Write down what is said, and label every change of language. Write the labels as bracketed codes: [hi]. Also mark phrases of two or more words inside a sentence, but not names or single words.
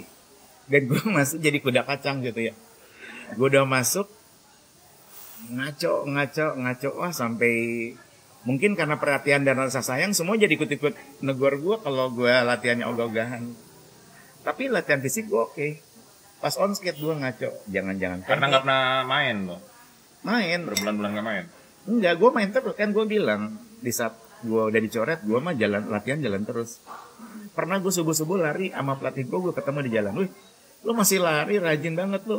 [id] Dan gue masuk jadi kuda kacang gitu ya. Gue udah masuk ngaco, wah sampai mungkin karena perhatian dan rasa sayang semua jadi ikut-ikut negor gue kalau gue latihannya ogah-ogahan. Tapi latihan fisik gue oke. Pas [en] on skate [id] gue ngaco, jangan-jangan. Karena nggak pernah main loh. Main. Berbulan-bulan nggak main. Enggak, gue main terus kan, gue bilang di saat gue udah dicoret, gue mah latihan jalan terus. Pernah gue subuh-subuh lari sama pelatih gue ketemu di jalan. Wih, lo masih lari, rajin banget lo.